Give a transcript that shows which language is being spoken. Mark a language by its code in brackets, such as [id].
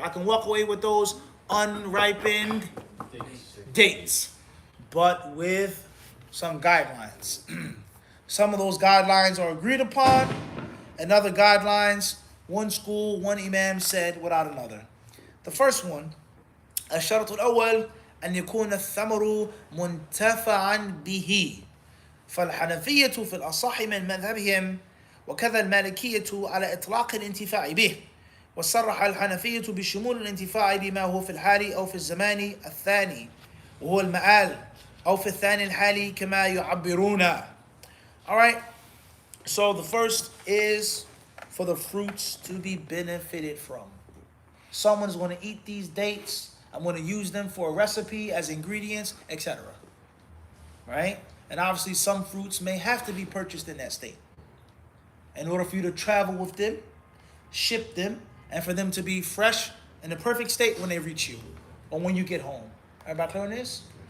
[en] I can walk away with those unripened dates, but with some guidelines. Some of those guidelines are agreed upon, and other guidelines, one school, one imam said without another. The first one, [ar] الشرط الأول أن يكون الثمر منتفعا به فالحنفية في الأصح من مذهبهم وكذا المالكية على إطلاق الانتفاع به وصرح الحنفية بشمول الانتفاع بما هو في الحال أو في الزمان الثاني وهو المآل أو في الثاني الحالي كما يعبرون. [en] All right, so the first is for the fruits to be benefited from. Someone's going to eat these dates. I'm going to use them for a recipe as ingredients, etc. Right? And obviously some fruits may have to be purchased in that state in order for you to travel with them, ship them, and for them to be fresh in the perfect state when they reach you or when you get home. Everybody clear on this?